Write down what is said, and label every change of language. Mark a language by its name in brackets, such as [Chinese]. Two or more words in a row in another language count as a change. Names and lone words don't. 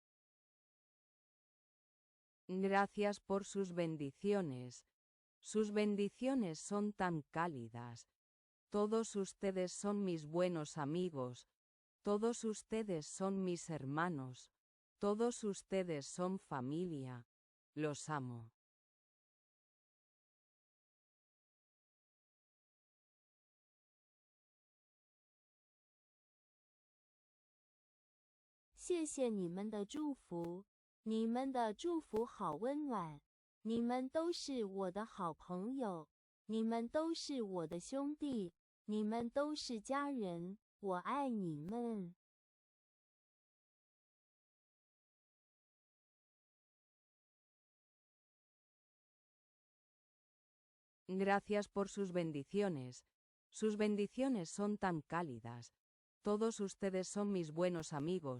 [Spanish] Gracias por sus bendiciones. Sus bendiciones son tan cálidas. Todos ustedes son mis buenos amigos. Todos ustedes son mis hermanos. Todos ustedes son familia. Los amo. [Chinese] 谢谢你们的祝福，你们的祝福好温暖，你们都是我的好朋友，你们都是我的兄弟，你们都是家人，我爱你们。 [Spanish] Gracias por sus bendiciones. Sus bendiciones son tan cálidas. Todos ustedes son mis buenos amigos.